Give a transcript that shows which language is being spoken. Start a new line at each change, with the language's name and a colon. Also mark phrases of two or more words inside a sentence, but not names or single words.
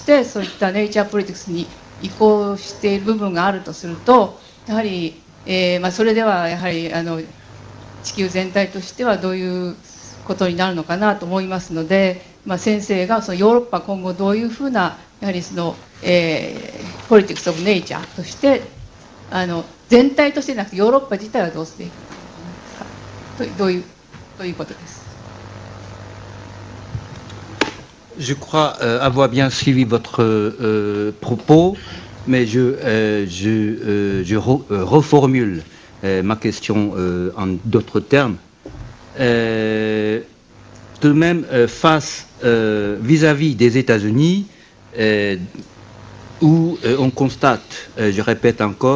Japanese: してそういった
English: nature politics
Japanese: に移行している部分があるとすると、やはりそれではやはり地球全体としてはどういうことになるのかなと思いますので、先生がそのヨーロッパ今後どういうふうなやはりその、
English: politics of nature
Japanese: として全体としてなくヨーロッパ自体はどうしていくかということです。
French: Je crois avoir bien suivi votre propos, mais je reformule ma question en d'autres termes. Tout de même, face vis-à-vis des États-Unis, où on constate, je répète encore,